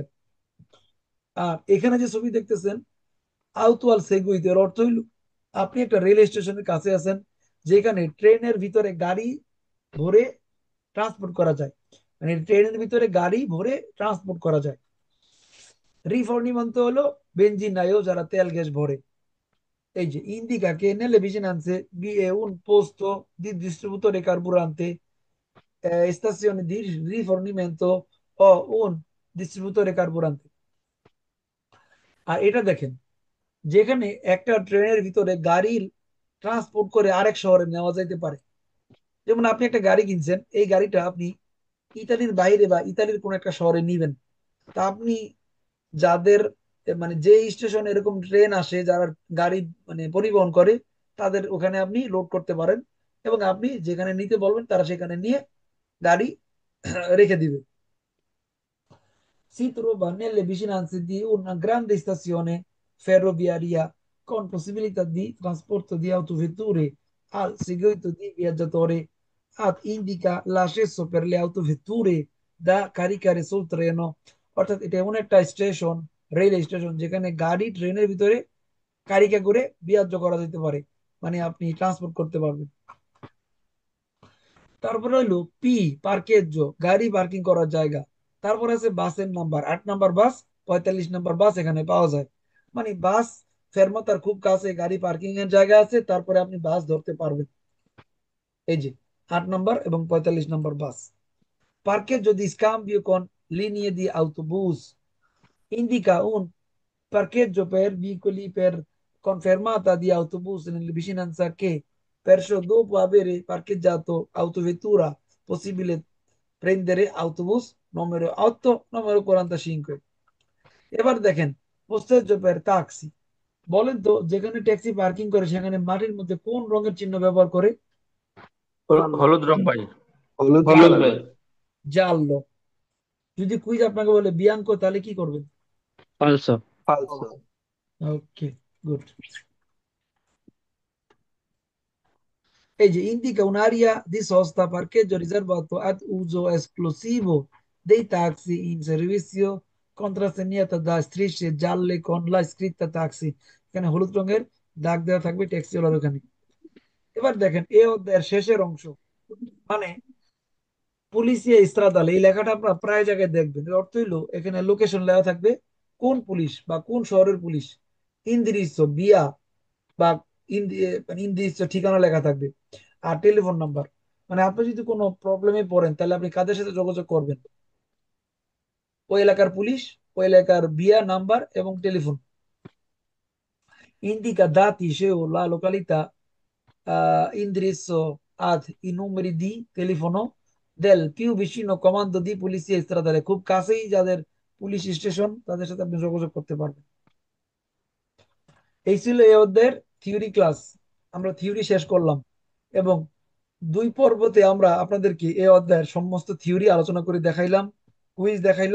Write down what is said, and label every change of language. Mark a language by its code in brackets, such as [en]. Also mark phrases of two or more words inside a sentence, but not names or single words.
[bn] আর এখানে যে ছবি দেখতেছেন [it] autual seguite, [bn] এর অর্থ হইল আপনি একটা রেল স্টেশনের কাছে আছেন যেখানে ট্রেনের ভিতরে গাড়ি ভরে ট্রান্সপোর্ট করা যায়, মানে ট্রেনের ভিতরে গাড়ি ভরে ট্রান্সপোর্ট করা যায়। রিফর্নিমেন্তো হলো বেনজিনায়ও, যারা তেল গ্যাস ভরে। এই যে [it] ইন্ডিকা che nelle vicinanze vi è un posto di distributore carburante, stazione di rifornimento o un distributore carburante। [bn] আর এটা দেখেন, যেখানে একটা ট্রেনের ভিতরে গাড়ি ট্রান্সপোর্ট করে আরেক শহরে নেওয়া যাইতে পারে। যেমন আপনি একটা গাড়ি কিনছেন, এই গাড়িটা আপনি ইতালির বাইরে বা ইতালির কোন একটা শহরে নিবেন, তা আপনি যাদের মানে যে স্টেশনে এরকম ট্রেন আসে, যারা গাড়ি মানে পরিবহন করে, তাদের ওখানে আপনি লোড করতে পারেন এবং আপনি যেখানে নিতে বলবেন তারা সেখানে নিয়ে গাড়ি রেখে দিবে। [it] Si trova nelle vicinanze di una grande stazione ferroviaria con possibilità di trasporto di autovetture al seguito di viaggiatori, ad indica l'accesso per le autovetture da caricare sul treno। [bn] অর্থাৎ এটা এমন একটা স্টেশন, রেল স্টেশন, যেখানে গাড়ি ট্রেনের ভিতরে কারিকা করে বিয়ার্য করা যেতে পারে, মানে আপনি ট্রান্সপোর্ট করতে পারবেন। তারপরে হইলো পি, পার্কেজ, গাড়ি পার্কিং করার জায়গা। তারপরে আছে বাসের নাম্বার, 8 নাম্বার বাস, 45 নাম্বার বাস এখানে পাওয়া যায়। মানে বাস ফেরমাতার খুব কাছে গাড়ি পার্কিং এর জায়গা আছে, তারপরে আপনি বাস ধরতে পারবেন। এই যে 8 নাম্বার এবং 45 নাম্বার বাস। [it] Parcheggio di scambio con linee di autobus, indica un parcheggio per veicoli per confermata di autobus nelle vicinanze che, perciò dopo aver parcheggiato autovettura, possibile prendere autobus numero 8, numero 45। [bn] এবার দেখেন [it] posteggio per taxi. [bn] বলেন তো যেখানে ট্যাক্সি পার্কিং করে সেখানে মাটির মধ্যে কোন রঙের চিহ্ন ব্যবহার করে? হলুদ রং ভাই। হলুদ হলুদ কালার ভাই। ভাই। জানলো। যদি কুইজ আপনাকে বলে বিয়াঙ্কো, তাহলে কি করবেন? ফালসো। ফালসো। [en] OK, good. [bn] এই যে [it] indica un'area di sosta parcheggio riservato ad uso esclusivo dei taxi in servizio, contrassegnata da strisce gialle con la scritta taxi। [bn] এখানে হলুদ রঙের দাগ দেওয়া থাকবে ট্যাক্সি ওয়ালার ওখানে। এবার দেখেন এই অধ্যায়ের শেষের অংশ, মানে [it] polizia stradale, [bn] এই লেখাটা আপনারা প্রায় জায়গায় দেখবেন। এর অর্থ হইলো এখানে লোকেশন লেখা থাকবে, কোন পুলিশ বা কোন শহরের পুলিশ, [it] indirizzo via [bn] বা মানে ইন্দিরিস ঠিকানা লেখা থাকবে, আর টেলিফোন নাম্বার। মানে আপনি যদি কোনো প্রবলেমে পড়েন তাহলে আপনি কাদের সাথে যোগাযোগ করবেন? ওই এলাকার পুলিশ, ওই এলাকার বিয়া নাম্বার এবং টেলিফোন। [it] Indica dati o la località, indirizzo ad i numeri di telefono del più vicino comando di polizia stradale। [bn] খুব কাছেই যাদের পুলিশ স্টেশন তাদের সাথে আপনি যোগাযোগ করতে পারবেন। এই ছিল এই অধ্যায়ের থিওরি ক্লাস। আমরা থিওরি শেষ করলাম এবং 2 পর্বতে আমরা আপনাদেরকে এই অধ্যায়ের সমস্ত থিওরি আলোচনা করে দেখাইলাম, কুইজ দেখাইলাম।